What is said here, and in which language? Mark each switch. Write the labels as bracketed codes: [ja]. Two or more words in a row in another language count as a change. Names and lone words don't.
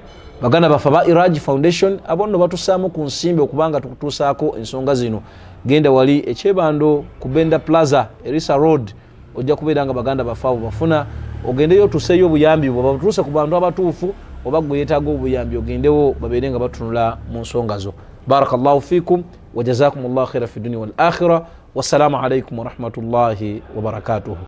[lg] Baganda baffe aba Iraj Foundation abo nno batusaamu ku nsimbi okubanga tukutuusaako ensonga zino. Genda wali ekyebando ku Benda Plaza Erisa Road ojja kubeera nga baganda baffe abo bafuna. Ogendeyo otuseeyo obuyambi bwo batuuse ku bantu abatuufu, oba gwe yeetaaga obuyambi ogendewo babeere nga batunula mu nsonga zo. [ar] بارك الله فيكم وجزاكم الله خيرا في الدنيا والآخرة. والسلام عليكم ورحمة الله وبركاته.